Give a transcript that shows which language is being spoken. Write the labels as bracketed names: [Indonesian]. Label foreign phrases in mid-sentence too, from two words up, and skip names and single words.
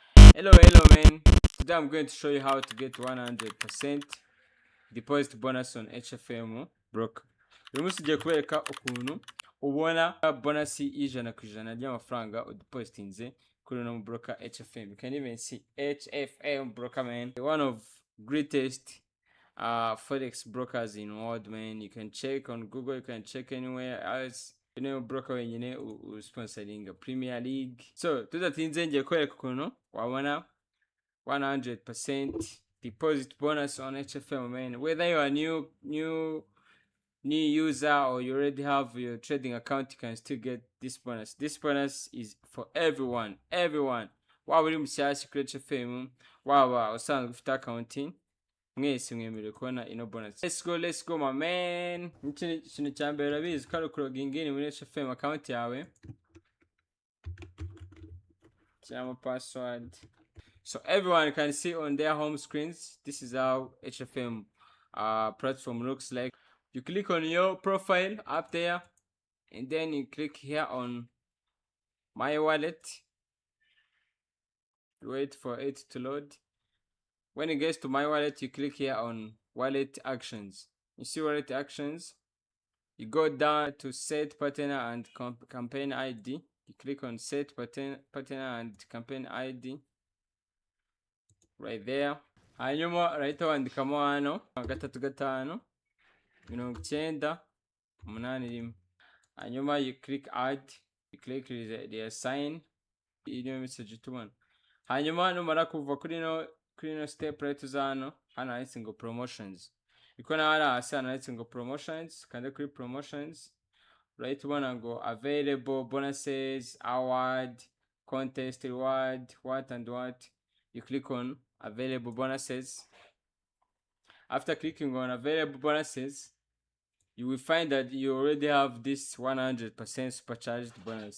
[English] Hello man, today I'm going to show you how to get 100% deposit bonus on HFM Broker. [Kinyarwanda] Uyu munsi ugiye kubereka ukuntu ubona bonus y'ijana ku ijana ry'amafaranga udepositinze kuri uno broker HFM. [English] You can even see HFM Broker, man, one of greatest forex brokers in world, man. You can check on Google, you can check anywhere else. Broker wenyine sponsoring a Premier League. [Kinyarwanda] So tudatinze ngiye kwereka ukuntu wabona 100% [English] deposit bonus on HFM, man. Whether you are new user or you already have your trading account, you can still get this bonus. This bonus is for everyone. [Kinyarwanda] Waba uri mushyashya kuri HFM, waba usanzwe ufite accounting, mwese mwemerewe kubona ino bonus. [English] Let's go my man. [Kinyarwanda] Ikintu cya mbere urabizi ko ari ukuloging in muri HFM account yawe, shyiramo password. [English] So everyone can see on their home screens. This is how HFM platform looks like. You click on your profile up there, and then you click here on my wallet. Wait for it to load. When it gets to my wallet, you click here on wallet actions. You see wallet actions. You go down to set partner and campaign ID. You click on set partner and campaign ID. Right there. Hanyuma right [Kinyarwanda] wandikamo hano 355 hanyuma [English] you click add, you click the sign, [Kinyarwanda] iyo message tubona. Hanyuma numara kuva kuri no step right uzano hano handitse ngo promotions. Ikona hasi hano handitse ngo promotions, kande kuri promotions. [English] Right [Kinyarwanda] ubona ngo [English] available bonuses, award, contest, reward, what and what. You click on available bonuses. After clicking on available bonuses, you will find that you already have this 100% supercharged bonus.